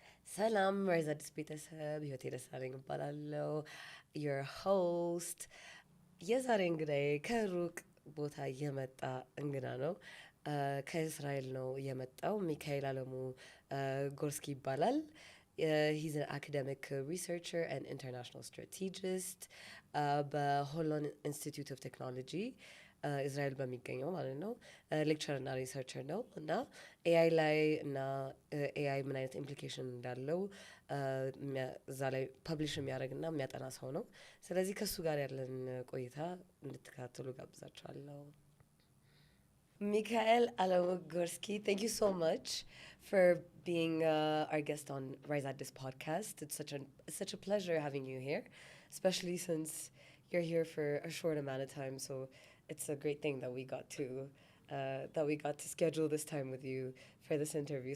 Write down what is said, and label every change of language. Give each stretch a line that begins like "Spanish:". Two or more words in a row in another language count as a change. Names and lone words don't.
Amharic: ሰላም ራይዝ አዲስ ቤተሰብ ህይወቴ ደሳለኝ እባላለሁ
English: your host
Amharic: የዛሬ እንግዳዬ ከሩቅ ቦታ የመጣ እንግዳ ነው ከእስራኤል ነው የመጣው ሚካኤል አለሙ ጎርስኪ ይባላል
English: he's an academic researcher and international strategist
Amharic: በሆሎን ኢንስቲትዩት ኦፍ ቴክኖሎጂ እስራኤል በሚገኘው ማለት ነው ሌክቸር እና ሪሰርቸር ነው እና ኤአይ ላይ እና ኤአይ ምን አይነት ኢምፕሊኬሽን እንዳለው እዛ ላይ ፐብሊሽ የሚያደርግ እና የሚያጠና ሰው ነው። ስለዚህ ከእሱ ጋር ያለን ቆይታ እንድትከታተሉ ጋብዛችኋለሁ።
English: Mikhail Alamogorski, thank you so much for being our guest on Rise at this podcast. It's such a pleasure having you here, especially since you're here for a short amount of time. So it's a great thing that we got to schedule this time with you for this interview.